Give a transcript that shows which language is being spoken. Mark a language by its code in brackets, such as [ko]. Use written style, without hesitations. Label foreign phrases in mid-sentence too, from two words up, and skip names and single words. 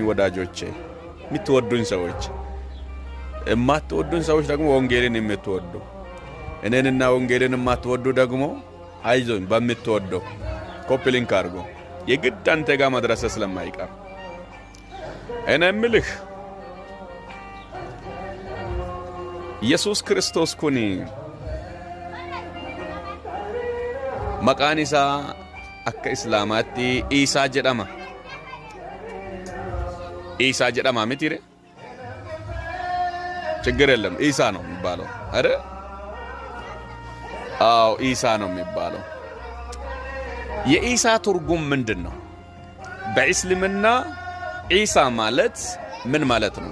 [am] ወዳጆቼ፣ የምትወዱኝ ሰዎች። የማትወዱኝ ሰዎች ደግሞ ወንጌልን የምትወዱ እኔንና ወንጌልን የማትወዱ ደግሞ አይዞኝ፣ በምትወደው ኮፒ ሊንክ አድርጉ። የግድ አንተ ጋር መድረስ ስለማይቀር እኔ የምልህ ኢየሱስ ክርስቶስ [om] kuni maqaan isaa akka islaamaatti Isaa jedhama. Isaa jedhama mitire? [am] ችግር የለም ኢሳ ነው የሚባለው አይደል? አዎ ኢሳ ነው የሚባለው። የኢሳ ትርጉም ምንድነው? በእስልምና ኢሳ ማለት ምን ማለት ነው?